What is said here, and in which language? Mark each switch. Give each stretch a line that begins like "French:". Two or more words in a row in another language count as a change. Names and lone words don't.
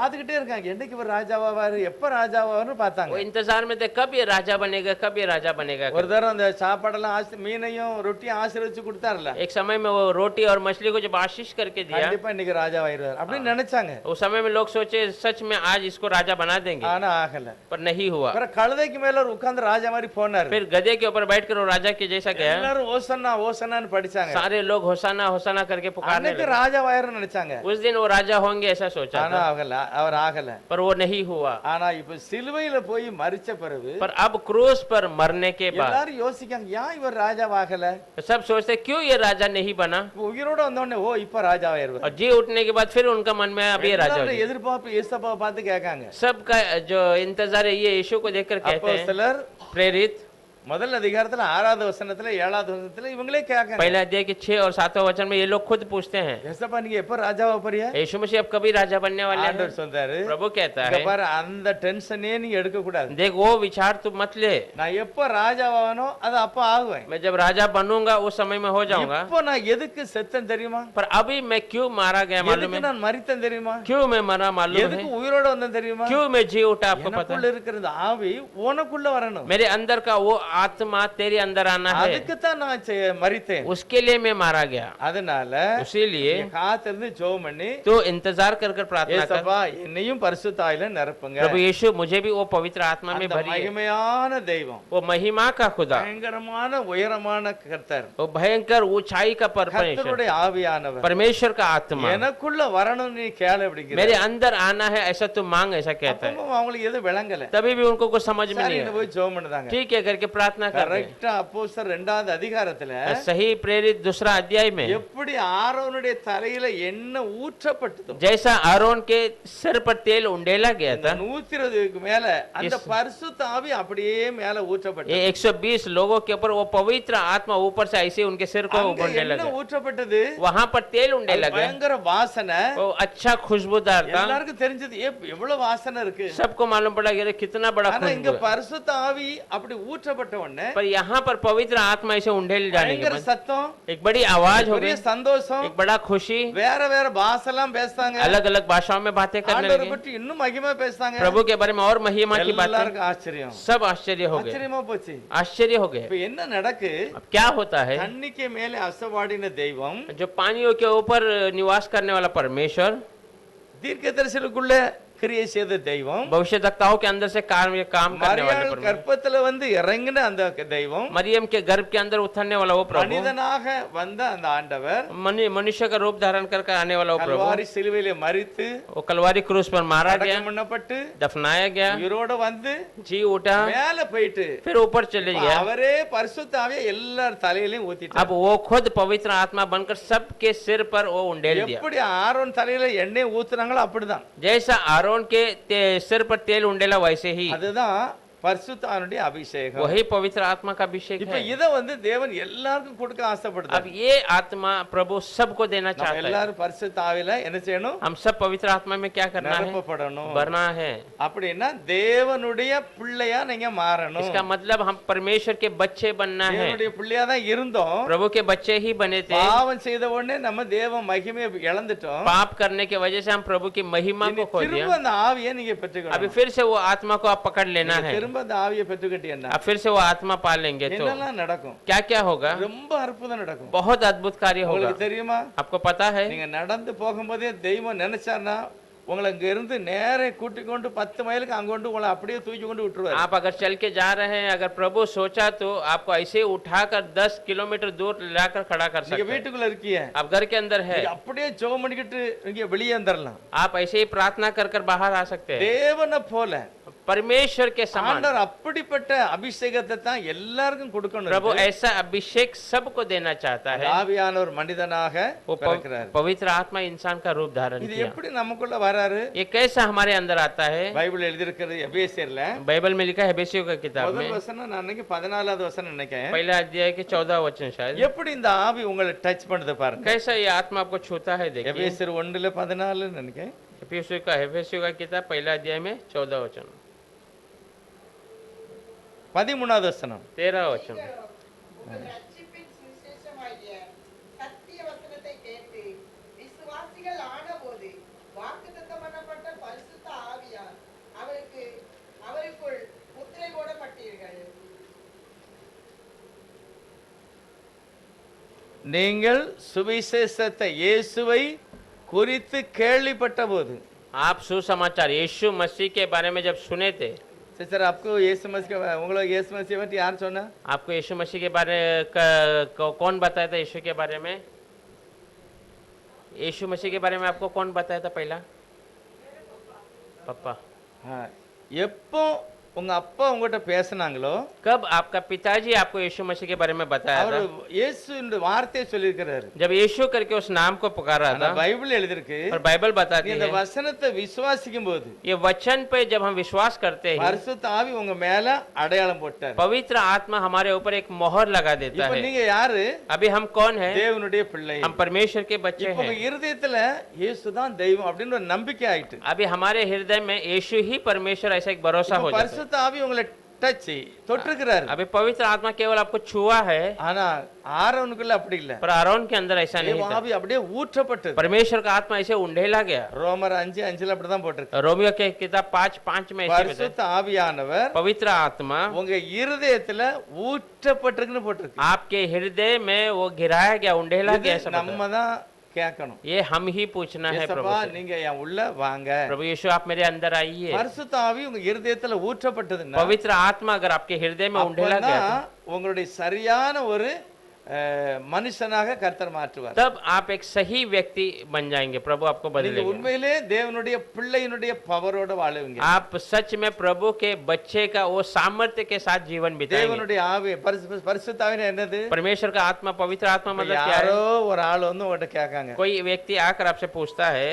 Tamil: பார்த்துக்கிட்டே இருக்காங்க, என்னைக்கு இவர் ராஜாவாவாரு, எப்ப ராஜாவாவாருன்னு பார்த்தாங்க.
Hindi: वो इंतजार में थे कब ये राजा बनेगा, कब ये राजा बनेगा।
Tamil: ஒரு தடவை அந்த சாப்பாடெல்லாம் மீனையும் ரொட்டியும் ஆசீர்வதிச்சு கொடுத்தாருல,
Hindi: एक समय में वो रोटी और मछली को जब आशीष करके दिया,
Tamil: கண்டிப்பா இன்னைக்கு ராஜாவாயிருவார் அப்படின்னு நினைச்சாங்க.
Hindi: उस समय में लोग सोचे सच में आज इसको राजा बना देंगे,
Tamil: ஆனா ஆகல.
Hindi: पर नहीं हुआ।
Tamil: அப்புறம் கழுதைக்கு மேல ஒரு உட்கார்ந்து ராஜா மாதிரி போனாரு.
Hindi: फिर गधे के ऊपर बैठकर वो राजा के जैसा गया,
Tamil: எல்லாரும் ஓசன்னா ஓசன்னான்னு படிச்சாங்க.
Hindi: सारे लोग होसाना होसाना करके पुकारने
Tamil: அன்னைக்கு
Hindi: लगे।
Tamil: ராஜாவாயிருன்னு நினைச்சாங்க.
Hindi: उस दिन वो राजा होंगे ऐसा सोचा
Tamil: ஆனா
Hindi: था,
Tamil: ஆகல, அவர் ஆகல.
Hindi: पर वो नहीं हुआ।
Tamil: ஆனா இப்ப சிலுவையில போய் மரிச்ச பிறகு
Hindi: पर अब क्रूस पर मरने के बाद
Tamil: எல்லாரும் யோசிக்காங்க, ஏன் இவர் ராஜாவாகல?
Hindi: सब सोचते क्यों ये राजा नहीं बना,
Tamil: உயிரோட வந்த உடனே ஓ இப்ப ராஜாவாயிருவார்.
Hindi: और जी उठने के बाद फिर उनका मन में अब ये राजा हो
Tamil: எல்லாரும்
Hindi: जाएगा।
Tamil: எதிர்பார்ப்பு ஏசப்பாவை பார்த்து கேட்காங்க.
Hindi: सबका जो इंतजार है ये यीशु को देखकर कहते हैं,
Tamil: அப்போஸ்தலர்
Hindi: प्रेरित
Tamil: முதல் அதிகாரத்துல 6வது வசனத்துல 7வது வசனத்துல இவங்களே கேட்காங்க,
Hindi: पहले अध्याय के 6 और 7वें वचन में ये लोग खुद पूछते हैं,
Tamil: ஏசப்பா நீங்க எப்ப ராஜாவா போறியா?
Hindi: यीशु मसीह अब कभी राजा बनने वाले हैं?
Tamil: ஆண்டவர் சொல்றாரு,
Hindi: प्रभु कहता
Tamil: இங்க
Hindi: है,
Tamil: பாரு அந்த டென்ஷனே நீ எடுக்க கூடாது.
Hindi: देख वो विचार तू मत ले,
Tamil: நான் எப்ப ராஜாவானோ அது அப்ப ஆகுவேன்.
Hindi: मैं जब राजा बनूंगा उस समय में हो जाऊंगा,
Tamil: இப்போ நான் எதுக்கு செத்தேன் தெரியுமா?
Hindi: पर अभी मैं क्यों मारा गया मालूम
Tamil: எதுக்கு
Hindi: है,
Tamil: நான் மரித்தேன் தெரியுமா?
Hindi: क्यों मैं मरा मालूम है,
Tamil: எதுக்கு உயிரோட வந்தேன் தெரியுமா?
Hindi: क्यों मैं जी उठा आपको पता
Tamil: எனக்குள்ள இருக்கிற இந்த ஆவி உனக்குள்ள வரணும்.
Hindi: है, मेरे अंदर का वो आत्मा तेरे अंदर आना है,
Tamil: அதுக்கு தான் நான் மரித்தேன்.
Hindi: उसके लिए मैं मारा गया।
Tamil: அதனால
Hindi: इसीलिए
Tamil: நீங்க காத்திருந்து ஜெபம் பண்ணி,
Hindi: तो इंतजार कर कर प्रार्थना कर,
Tamil: ஏசப்பா என்னையும் பரிசுத்த ஆவியில நிரப்புங்க.
Hindi: प्रभु यीशु मुझे भी वो पवित्र आत्मा में
Tamil: அந்த
Hindi: भरिए,
Tamil: மகிமையான தெய்வம்,
Hindi: वो महिमा का खुदा,
Tamil: பயங்கரமான உயரமான கர்த்தர்,
Hindi: वो भयंकर ऊंचाई का परमेश्वर,
Tamil: கர்த்தருடைய ஆவியானவர்
Hindi: परमेश्वर का आत्मा
Tamil: எனக்குள்ள வரணும் நீ கேளு அப்படிங்கிற.
Hindi: मेरे अंदर आना है ऐसा तू मांग, ऐसा कहता है।
Tamil: அப்பவும் அவங்களுக்கு எது விளங்கல.
Hindi: तभी भी उनको कुछ समझ में नहीं
Tamil: சரின்னு போய் ஜெபம் பண்ணுதாங்க.
Hindi: ठीक है करके प्रार्थना कर रहे हैं।
Tamil: கரெக்ட்டா அப்போஸ்தலர் 2வது அதிகாரத்துல
Hindi: सही प्रेरित 2 अध्याय में
Tamil: எப்படி ஆரோனுடைய தலையில எண்ணெய் ஊற்றப்பட்டதோ,
Hindi: जैसा आरोन के सिर पर तेल उंडेला गया था,
Tamil: 120க்கு மேல அந்த பரிசுத்த ஆவி அப்படியே மேல ஊற்றப்பட்டது.
Hindi: ये 120 लोगों के ऊपर वो पवित्र आत्मा ऊपर से ऐसे उनके सिर को
Tamil: அங்க
Hindi: उंडे
Tamil: எண்ணெய்
Hindi: लगा,
Tamil: ஊற்றப்பட்டது,
Hindi: वहां पर तेल उंडे
Tamil: அது
Hindi: लगे,
Tamil: பயங்கர வாசனை.
Hindi: वो अच्छा खुशबूदार था,
Tamil: எல்லாருக்கும் தெரிஞ்சது எவ்வளவு வாசனை இருக்கு.
Hindi: सबको मालूम पड़ा कि अरे कितना बड़ा
Tamil: ஆனா இங்க
Hindi: खुशबू है।
Tamil: பரிசுத்த ஆவி அப்படி ஊற்றப்பட்ட உடனே
Hindi: पर यहाँ पर पवित्र आत्मा ऐसे उंडेल जाने के
Tamil: பயங்கர
Hindi: बाद
Tamil: சத்தம்,
Hindi: एक बड़ी आवाज हो
Tamil: பெரிய
Hindi: गई,
Tamil: சந்தோஷம்,
Hindi: एक बड़ा खुशी,
Tamil: வேற வேற பாஷெல்லாம் பேசுறாங்க,
Hindi: अलग अलग भाषाओं में बातें करने
Tamil: ஆண்டவரை
Hindi: लगे,
Tamil: பற்றி இன்னும் மகிமை பேசுறாங்க.
Hindi: प्रभु के बारे में और महिमा की बातें,
Tamil: எல்லாருக்கும் ஆச்சரியம்,
Hindi: सब आश्चर्य हो गए,
Tamil: ஆச்சரியமா போச்சு.
Hindi: आश्चर्य हो गए।
Tamil: இப்ப என்ன நடக்கு?
Hindi: अब क्या होता है,
Tamil: தண்ணிக்கு மேலே அசவாடின தெய்வம்
Hindi: जो पानियों के ऊपर निवास करने वाला परमेश्वर
Tamil: தீர்க்கதரிசிகளுக்குள்ள கிரியை செய்த தெய்வம்,
Hindi: भविष्यवक्ताओं के अंदर से काम करने वाले
Tamil: மரியாள்
Hindi: परमेश्वर,
Tamil: கற்பத்துல வந்து இறங்கின அந்த தெய்வம்,
Hindi: मरियम के गर्भ के अंदर उतरने वाला वो प्रभु,
Tamil: மனிதனாக வந்த அந்த ஆண்டவர்
Hindi: मनुष्य का रूप धारण करके आने वाला वो प्रभु,
Tamil: கல்வாரி சிலுவையிலே மரித்து
Hindi: वो कलवारी क्रूस पर मारा गया,
Tamil: அடக்கம் பண்ணப்பட்டு
Hindi: दफनाया गया,
Tamil: உயிரோட வந்து
Hindi: जी उठा,
Tamil: மேல போயிட்டு
Hindi: फिर ऊपर चले गया।
Tamil: அவரே பரிசுத்த ஆவியை எல்லார் தலையிலயும் ஊத்திட்டார்.
Hindi: अब वो खुद पवित्र आत्मा बनकर सबके सिर पर वो उंडेल दिया।
Tamil: எப்படி ஆரோன் தலையில எண்ணெய் ஊத்துறாங்களோ அப்படிதான்.
Hindi: जैसा आरोन के सिर पर तेल उंडेला वैसे ही
Tamil: அதுதான் பரிசுத்தாவினுடைய அபிஷேகம்.
Hindi: वही पवित्र आत्मा का अभिषेक
Tamil: இப்ப
Hindi: है।
Tamil: இத வந்து தேவன் எல்லாருக்கும் கொடுக்க
Hindi: अब
Tamil: ஆசைப்படுறார்.
Hindi: ये आत्मा प्रभु सबको देना
Tamil: நம்ம
Hindi: चाहता है।
Tamil: எல்லாரும் பரிசுத்த ஆவியில என்ன செய்யணும்?
Hindi: हम सब पवित्र आत्मा में क्या करना है?
Tamil: நிரப்பப்படணும்.
Hindi: भरना है।
Tamil: அப்படின்னா தேவனுடைய பிள்ளையா நீங்க மாறணும்.
Hindi: इसका मतलब हम परमेश्वर के बच्चे बनना है।
Tamil: தேவனுடைய பிள்ளையா தான் இருந்தோம்.
Hindi: प्रभु के बच्चे ही बने थे।
Tamil: பாவம் செய்த உடனே நம்ம தேவ மகிமையை இழந்துட்டோம்.
Hindi: पाप करने की वजह से हम प्रभु की महिमा को खो
Tamil: திரும்ப
Hindi: दिया।
Tamil: அந்த ஆவியை நீங்க
Hindi: अभी
Tamil: பெற்றுக்கணும்.
Hindi: फिर से वो आत्मा को आप पकड़ लेना है।
Tamil: திரும்ப அந்த ஆவியை பெற்றுக்கிட்டீங்கன்னா
Hindi: अब फिर से वो आत्मा पा लेंगे तो
Tamil: என்னெல்லாம் நடக்கும்?
Hindi: क्या क्या होगा?
Tamil: ரொம்ப அற்புதம் நடக்கும்.
Hindi: बहुत अद्भुत कार्य होगा।
Tamil: உங்களுக்கு தெரியுமா?
Hindi: आपको पता है?
Tamil: நீங்க நடந்து போகும்போதே தெய்வம் நினைச்சாருன்னா உங்களை இங்க இருந்து நேரே கூட்டி கொண்டு 10 மைலுக்கு அங்க கொண்டு உங்களை அப்படியே தூக்கி கொண்டு விட்டுருவாரு.
Hindi: आप अगर चल के जा रहे हैं, अगर प्रभु सोचा तो आपको ऐसे उठाकर 10 किलोमीटर दूर लाकर खड़ा कर
Tamil: நீங்க
Hindi: सकते हैं।
Tamil: வீட்டுக்குள்ள இருக்கீங்க,
Hindi: आप घर के अंदर है,
Tamil: நீங்க அப்படியே ஜெபம் பண்ணிக்கிட்டு இங்க வெளியே வந்துடலாம்.
Hindi: आप ऐसे ही प्रार्थना कर कर बाहर आ सकते हैं।
Tamil: தேவனை போல
Hindi: परमेश्वर के समान
Tamil: ஆண்டவர் அப்படிப்பட்ட அபிஷேகத்தை தான் எல்லாருக்கும் கொடுக்கணும்.
Hindi: प्रभु ऐसा अभिषेक सबको देना चाहता है।
Tamil: ஆவியானவர் மனிதனாக
Hindi: वो
Tamil: பிறக்கிறார்.
Hindi: पवित्र आत्मा इंसान का रूप धारण
Tamil: இது
Hindi: किया।
Tamil: எப்படி நமக்குள்ள வராரு?
Hindi: ये कैसा हमारे अंदर आता है?
Tamil: பைபிள் எழுதியிருக்கிறது எபேசியர்ல
Hindi: बाइबल में लिखा है एफेसियों का किताब में
Tamil: முதல் வசனம் நான் நினைக்கிறேன் 14வது வசனம் நினைக்கிறேன்.
Hindi: पहला अध्याय के 14 वचन शायद।
Tamil: எப்படி இந்த ஆவி உங்களை டச் பண்ணுது பாருங்க.
Hindi: कैसा ये आत्मा आपको छूता है देखिए।
Tamil: எபேசியர் 1:14 நினைக்கிறேன்.
Hindi: एफेसियों का किताब पहला अध्याय में 14 वचन,
Tamil: 13வது வசனம்.
Hindi: 13 वचन।
Tamil: உங்கள் ரட்சிப்பின் சுவிசேஷமாகிய சத்திய வசனத்தை கேட்டு விசுவாசிகள் ஆனபோது வாக்குத்தத்தம் பண்ணப்பட்ட பரிசுத்த ஆவியார் அவருக்குள் முத்திரை போடப்பட்டீர்கள். நீங்கள் சுவிசேஷத்தை இயேசுவை குறித்து கேள்விப்பட்ட போது,
Hindi: आप सुसमाचार यीशु मसीह के बारे में जब सुने थे,
Tamil: சிஸ்டர் आपको இயேசு மसीह உங்களுக்கு இயேசு மसीह பத்தி யார் சொன்னா?
Hindi: आपको यीशु मसीह के बारे कौन बताया था? यीशु के बारे में, यीशु मसीह के बारे में आपको कौन बताया था पहला? पापा।
Tamil: எப்போ உங்க அப்பா உங்ககிட்ட பேசினாங்களோ,
Hindi: कब आपका पिताजी आपको यीशु मसीह के बारे में बताया
Tamil: அவர்
Hindi: था?
Tamil: இயேசுன்ற வார்த்தையை சொல்லியிருக்கிறாரு.
Hindi: जब यीशु करके उस नाम को पुकारा
Tamil: ஆனா
Hindi: था,
Tamil: பைபிள் எழுதிருக்கு,
Hindi: और बाइबल बताती
Tamil: நீ இந்த
Hindi: है
Tamil: வசனத்தை விசுவாசிக்கும் போது
Hindi: ये वचन पे जब हम विश्वास करते हैं,
Tamil: பரிசுத்த ஆவி உங்க மேல அடையாளம் போட்டார்.
Hindi: पवित्र आत्मा हमारे ऊपर एक मोहर लगा देता
Tamil: இப்ப
Hindi: है।
Tamil: நீங்க யாரு?
Hindi: अभी हम कौन है?
Tamil: தேவனுடைய பிள்ளை.
Hindi: हम परमेश्वर के बच्चे
Tamil: இப்ப உங்க
Hindi: हैं।
Tamil: இருதயத்துல இயேசுதான் தெய்வம் அப்படின்னு ஒரு நம்பிக்கை ஆயிட்டு.
Hindi: अभी हमारे हृदय में यीशु ही परमेश्वर ऐसा एक भरोसा
Tamil: இப்ப
Hindi: हो जाता है।
Tamil: பரிசுத்த ஆவி உங்களை டச் தொட்டிருக்கிறாரு.
Hindi: अभी पवित्र आत्मा केवल आपको छुआ है,
Tamil: ஆனா ஆரோனுக்குள்ள அப்படி இல்ல.
Hindi: पर आरोन के अंदर ऐसा नहीं था।
Tamil: ஆவி அப்படியே ஊற்றப்பட்டது.
Hindi: परमेश्वर का आत्मा ऐसे उंडेला गया।
Tamil: ரோமர் 5:5 அப்படிதான் போட்டிருக்கு.
Hindi: रोमियो के किताब 5:5 में ऐसे बताया,
Tamil: பரிசுத்த ஆவியானவர்
Hindi: पवित्र आत्मा
Tamil: உங்க இருதயத்துல ஊற்றப்பட்டிருக்குன்னு போட்டிருக்கு.
Hindi: आपके हृदय में वो गिराया गया, उंडेला
Tamil: இது
Hindi: गया। ऐसा
Tamil: நம்ம
Hindi: बताया।
Tamil: தான் கேட்கணும்.
Hindi: ये हम ही पूछना है प्रभु
Tamil: ஏசப்பா
Hindi: से।
Tamil: நீங்க என் உள்ள வாங்க.
Hindi: प्रभु यीशु आप मेरे अंदर आइए।
Tamil: பரிசுத்த ஆவி உங்க இருதயத்துல ஊற்றப்பட்டதுன்னா
Hindi: पवित्र आत्मा अगर आपके हृदय में उंडेला गया,
Tamil: அப்பதான் உங்களுடைய சரியான ஒரு மனுஷனாக கர்த்தர் மாற்றுவார்.
Hindi: तब आप एक सही व्यक्ति बन जाएंगे। प्रभु आपको
Tamil: நீங்க
Hindi: बदलेंगे।
Tamil: உண்மையிலே தேவனுடைய பிள்ளையினுடைய பவரோட வாழுவீங்க.
Hindi: आप सच में प्रभु के बच्चे का वो सामर्थ्य के साथ जीवन बिताएंगे।
Tamil: தேவனுடைய ஆவி பரிசுத்த ஆவினா என்னது?
Hindi: परमेश्वर का आत्मा, पवित्र आत्मा मतलब क्या है?
Tamil: யாரோ ஒரு ஆள் வந்து உங்ககிட்ட கேட்காங்க.
Hindi: कोई व्यक्ति आकर आपसे पूछता है,